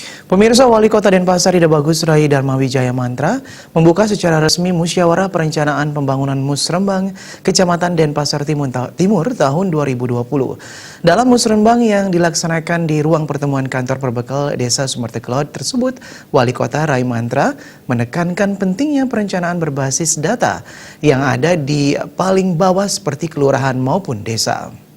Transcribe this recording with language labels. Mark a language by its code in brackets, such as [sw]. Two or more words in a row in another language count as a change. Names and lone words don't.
[id] Pemirsa, Wali Kota Denpasar Ida Bagus Rai Darmawijaya Mantra membuka secara resmi Musyawarah Perencanaan Pembangunan Musrembang Kecamatan Denpasar Timur tahun 2020. Dalam musrembang yang dilaksanakan di ruang pertemuan kantor perbekal Desa Sumerteklod tersebut, Wali Kota Rai Mantra menekankan pentingnya perencanaan berbasis data yang ada di paling bawah seperti kelurahan maupun desa.